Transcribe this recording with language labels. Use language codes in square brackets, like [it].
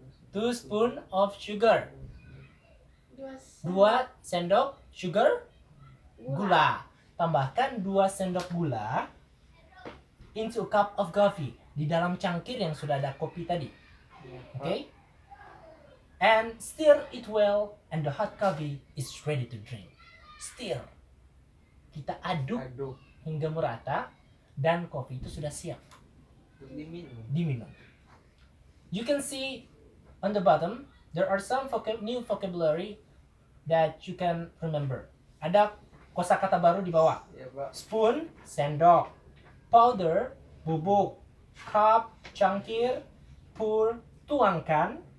[en] 2 spoon of sugar. 2 [id] sendok [en] sugar [id] gula. Tambahkan 2 sendok gula [en] into a cup of coffee. [id] Di dalam cangkir yang sudah ada kopi tadi. Iya, Pak. Okay? [en] And stir it well and the hot coffee is ready to drink. [id] stir. Kita aduk Aduk. hingga merata dan kopi itu sudah siap Untuk diminum. diminum. [en] You can see on the bottom there are some new vocabulary that you can remember. [id] Ada kosakata baru di bawah. Ya Pak. [en] Spoon, sendok. Powder, bubuk. Cup, cangkir. Pour, tuangkan.